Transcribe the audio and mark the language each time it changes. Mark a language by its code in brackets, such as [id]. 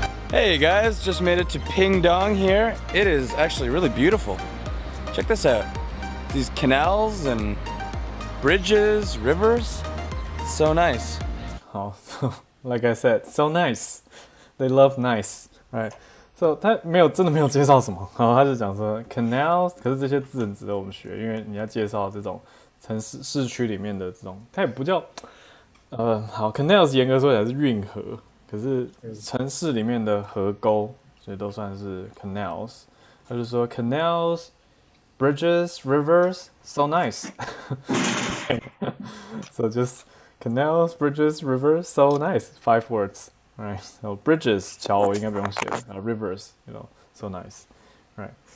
[en] Hey guys, just made it to Pingdong here. It is actually really beautiful. Check this out. These canals and bridges, rivers, so nice. Like I said, so nice. They love nice, right? So [zh] 他真的没有介绍什么，他就讲说 canals， 可是这些字很值得我们学，因为你要介绍这种市区里面的这种，它也不叫canals 严格说起来是运河，可是城市里面的河沟，所以都算是 canals。他就说 [en] canals。Bridges, rivers, so nice. So just canals, bridges, rivers, so nice. 5 words, right? So bridges, [zh] 桥我应该不用写 [en] rivers, so nice, right?